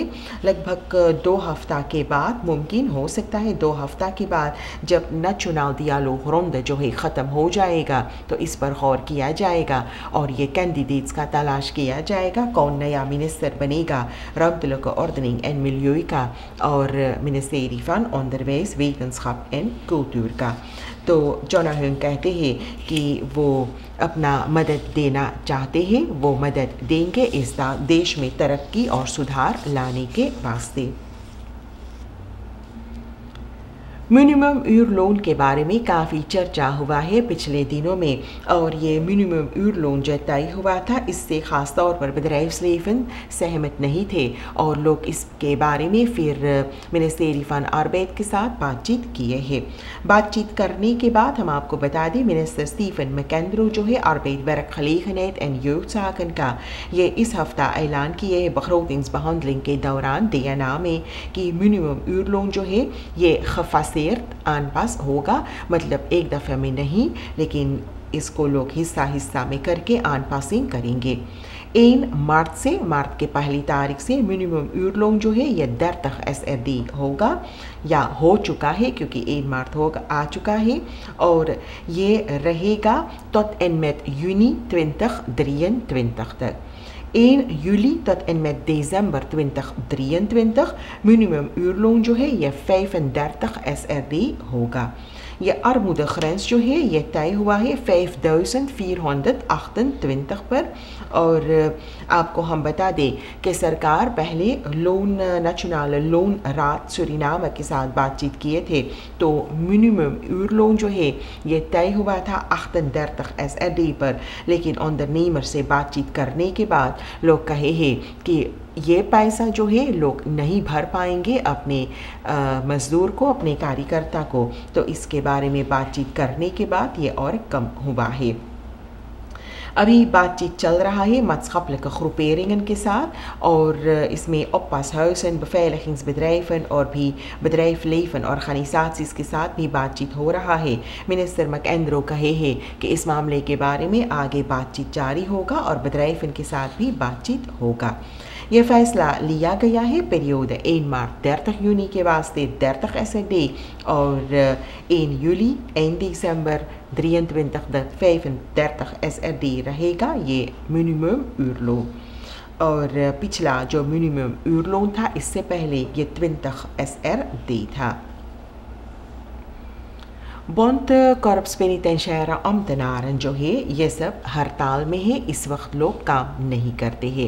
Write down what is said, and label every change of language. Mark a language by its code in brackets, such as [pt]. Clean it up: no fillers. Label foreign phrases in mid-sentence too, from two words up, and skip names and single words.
[hns] लगभग 2 हफ्ता के बाद मुमकिन हो सकता है 2 हफ्ता के बाद जब [en] national dialogue [hns] राउंड जो है ख़त्म हो जाएगा तो इस पर गौर किया जाएगा और ये कैंडिडेट्स का तलाश किया जाएगा कौन नया मिनिस्टर बनेगा। [nl] Ruimtelijke Ordening en Milieu [hns] का और [nl] ministerie van onderwijs, wetenschap en cultuur का। [hns] तो चोनाहुंग कहते हैं कि वो अपना मदद देना चाहते हैं, वो मदद देंगे इस देश में तरक्की और सुधार लाने के वास्ते। [nl] minimum uurloon [hns] के बारे में काफ़ी चर्चा हुआ है पिछले दिनों में और ये [nl] minimum uurloon [hns] जो तय हुआ था इससे ख़ास तौर पर bedrijfsleven सहमत नहीं थे और लोग इसके बारे में फिर [nl] ministerie van Arbeid [hns] के साथ बातचीत किए हैं। बातचीत करने के बाद हम आपको बता दें मिनिस्टर स्टीफन मैकेंद्रो जो है आर्बेट [nl] werkgelegenheid en jeugdzaken [hns] का ये इस हफ्ता ऐलान किए हैं begrotingsbehandeling के दौरान DNA में कि [nl] minimum uurloon [hns] जो है ये [nl] gefaseerd aanpas [hns] होगा, मतलब एक दफ़े में नहीं लेकिन इसको लोग हिस्सा हिस्सा में करके आन पासिंग करेंगे। 1 मार्च के पहली तारीख से [nl] minimum uurloon [hns] जो है ये 30 SRD होगा या हो चुका है क्योंकि 1 मार्च होगा आ चुका है और ये रहेगा [nl] tot en met juni 2023 [hns] तक। [nl] 1 juli tot en met december 2023 minimum uurloon [hns] जो है ये 35 SRD होगा। ये armoedegrens जो है ये तय हुआ है 5428 पर और आपको हम बता दें कि सरकार पहले नेशनल लोन रात सुरीनाम के साथ बातचीत किए थे तो [nl] minimum uurloon [hns] जो है ये तय हुआ था 38 SRD पर, लेकिन ondernemer से बातचीत करने के बाद लोग कहे हैं कि ये पैसा जो है लोग नहीं भर पाएंगे अपने मज़दूर को, अपने कार्यकर्ता को, तो इसके बारे में बातचीत करने के बाद ये और कम हुआ है। अभी बातचीत चल रहा है [nl] maatschappelijke groeperingen [hns] के साथ और इसमें [nl] oppashuizen, beveiligingsbedrijven [hns] और भी [nl] bedrijfsleven organisaties [hns] के साथ भी बातचीत हो रहा है। मिनिस्टर मैकेंद्रो कहे हैं कि इस मामले के बारे में आगे बातचीत जारी होगा और bedrijven के साथ भी बातचीत होगा। यह फैसला लिया गया है पीरियड 1 मार्च 30 जून के वास्ते 30 SRD और [nl] 1 juli 1 december [hns] 23 SRD रहेगा ये [nl] minimum uurloon. [hns] और पिछला जो [nl] minimum uurloon [hns] था इससे पहले ये 20 SRD था। बॉन्ड कॉर्प्स पेनिटेंशियरी ambtenaren जो है ये सब हड़ताल में है, इस वक्त लोग काम नहीं करते हैं।